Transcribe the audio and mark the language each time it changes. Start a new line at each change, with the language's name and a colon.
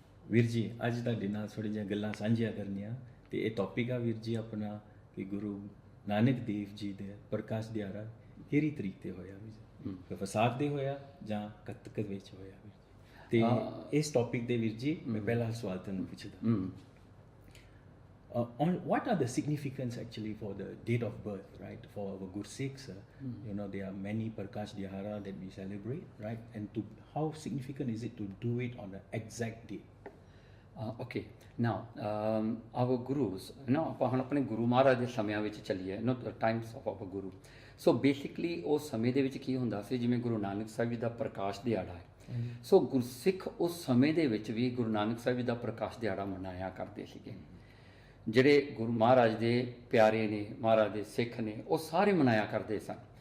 Punjabi: ਵੀਰ ਜੀ ਅੱਜ ਤੁਹਾਡੇ ਨਾਲ ਥੋੜ੍ਹੀ ਜਿਹੀਆਂ ਗੱਲਾਂ ਸਾਂਝੀਆਂ ਕਰਨੀਆਂ ਤੇ ਇਹ ਟੌਪਿਕ ਆ ਵੀਰ ਜੀ ਆਪਣਾ ਕਿ ਗੁਰੂ ਨਾਨਕ ਦੇਵ ਜੀ ਦੇ ਪ੍ਰਕਾਸ਼ ਦਿਹਾੜਾ ਕਿਹੜੀ ਤਰੀਕ ਤੇ ਹੋਇਆ ਵੀਰ ਜੀ? ਵਿਸਾਖ ਦੇ ਹੋਇਆ ਜਾਂ ਕੱਤਕ ਵਿੱਚ ਹੋਇਆ ਵੀਰ ਜੀ? ਤੇ ਇਸ ਟੌਪਿਕ ਦੇ ਵੀਰ ਜੀ ਮੈਂ ਪਹਿਲਾ ਸਵਾਲ ਤੁਹਾਨੂੰ ਪੁੱਛਦਾ
English: on what are the significance actually for the date of birth, right? For our Gursikhs, you know, there are many Prakash Dihara that we celebrate, right? And to how significant is it to do it on the exact date? Okay, now our gurus, you know,
Punjabi: ਆਪਾਂ ਹੁਣ ਆਪਣੇ ਗੁਰੂ ਮਹਾਰਾਜ ਦੇ ਸਮਿਆਂ ਵਿੱਚ ਚੱਲੀਏ,
English: no, the times of our guru. So basically
Punjabi: ਉਸ ਸਮੇਂ ਦੇ ਵਿੱਚ ਕੀ ਹੁੰਦਾ ਸੀ, ਜਿਵੇਂ ਗੁਰੂ ਨਾਨਕ ਸਾਹਿਬ ਜੀ ਦਾ ਪ੍ਰਕਾਸ਼ ਦਿਹਾੜਾ ਹੈ, ਸੋ ਗੁਰਸਿੱਖ ਉਸ ਸਮੇਂ ਦੇ ਵਿੱਚ ਵੀ ਗੁਰੂ ਨਾਨਕ ਸਾਹਿਬ ਜੀ ਦਾ ਪ੍ਰਕਾਸ਼ ਦਿਹਾੜਾ ਮਨਾਇਆ ਕਰਦੇ ਸੀਗੇ। ਜਿਹੜੇ ਗੁਰੂ ਮਹਾਰਾਜ ਦੇ ਪਿਆਰੇ ਨੇ, ਮਹਾਰਾਜ ਦੇ ਸਿੱਖ ਨੇ, ਉਹ ਸਾਰੇ ਮਨਾਇਆ ਕਰਦੇ ਸਨ।